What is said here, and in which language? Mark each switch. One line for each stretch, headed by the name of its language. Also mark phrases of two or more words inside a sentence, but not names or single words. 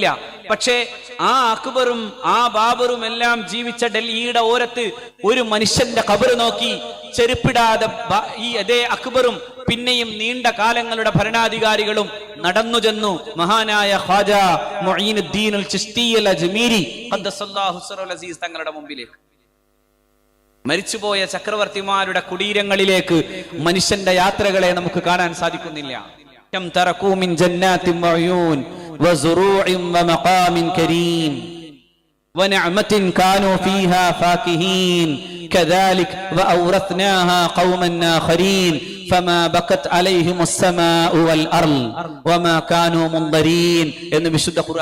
Malayalam: പക്ഷേ ആ അക്ബറും ആ ബാബറും എല്ലാം ജീവിച്ച ഡൽഹിയുടെ ഓരത്ത് ഒരു മനുഷ്യന്റെ ഖബർ നോക്കി ചെരുപ്പിടാതെ ഈ അതേ അക്ബറും പിന്നെയും നീണ്ട കാലങ്ങളുടെ ഭരണാധികാരികളും നടന്നു ചെന്നു മഹാനായ ഖാജ മുഈനുദ്ദീൻ അൽ ചിശ്തി അൽ അജ്മീരി
Arabic: قدس الله سره العزيز
Malayalam: തങ്ങളുടെ മുമ്പിലേക്ക്. മരിച്ചുപോയ ചക്രവർത്തിമാരുടെ കുടീരങ്ങളിലേക്ക് മനുഷ്യന്റെ യാത്രകളെ നമുക്ക് കാണാൻ സാധിക്കുന്നില്ല.
Arabic: ونعمة كانوا فيها فاكهين كذلك وأورثناها قوما آخرين فما بكت عليهم السماء والأرض وما كانوا منظرين.
Malayalam: എന്ന് വിശുദ്ധ ഖുർആൻ